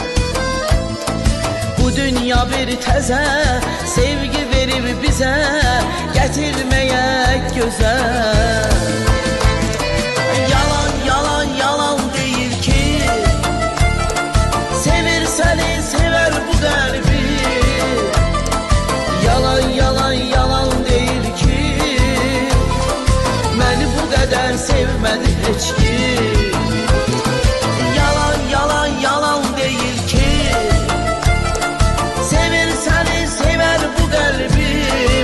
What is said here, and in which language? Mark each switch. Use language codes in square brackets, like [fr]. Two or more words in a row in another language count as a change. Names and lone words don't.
[az] Bu dünya bir təzə, sevgi verib bizə, gətirməyək gözə. Yalan yalan yalan deyil ki, sevir səni sever bu qəlbi. [tr] Yalan yalan yalan değil ki, beni bu kadar sevmedi hiç kim. Yalan yalan yalan değil ki, sevir seni sever bu kalbim.